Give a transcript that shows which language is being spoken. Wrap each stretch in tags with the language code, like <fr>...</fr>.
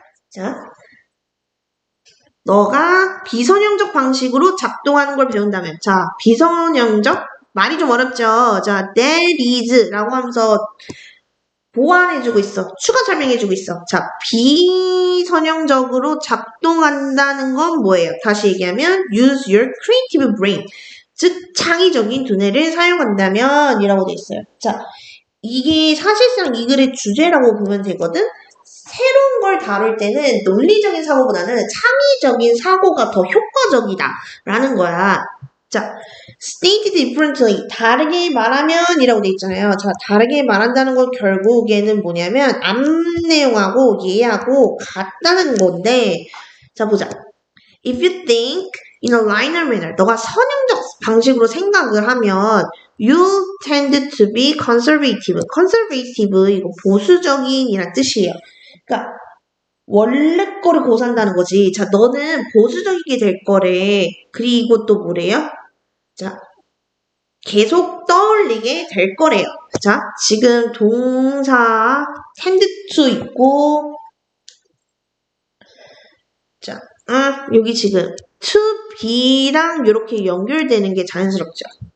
<ko>자, 너가 비선형적 방식으로 작동하는 걸 배운다면, 자, 비선형적 말이 좀 어렵죠? 자,</ko> <en>that is</en> <ko>라고 하면서 보완해주고 있어. 추가 설명해주고 있어. 자, 비선형적으로 작동한다는 건 뭐예요? 다시 얘기하면</ko> <en>use your creative brain.</en> <ko>즉, 창의적인 두뇌를 사용한다면 이라고 돼 있어요. 자, 이게 사실상 이 글의 주제라고 보면 되거든? 새로운 걸 다룰 때는 논리적인 사고보다는 창의적인 사고가 더 효과적이다 라는 거야. 자,</ko> <en>stated differently,</en> <ko>다르게 말하면 이라고 돼 있잖아요. 자, 다르게 말한다는 건 결국에는 뭐냐면 앞 내용하고 얘하고 같다는 건데, 자, 보자.</ko> <en>If you think in a linear manner,</en> <ko>너가 선형적 방식으로 생각을 하면</ko> <en>you tend to be conservative.</en> <ko>conservative, 이거 보수적인이란 뜻이에요. 그러니까 원래 거를 고산다는 거지. 자, 너는 보수적이게 될 거래. 그리고 또 뭐래요? 자, 계속 떠올리게 될 거래요. 자, 지금 동사 tend to 있고, 자, 여기 지금 to be랑 이렇게 연결되는 게 자연스럽죠.</ko>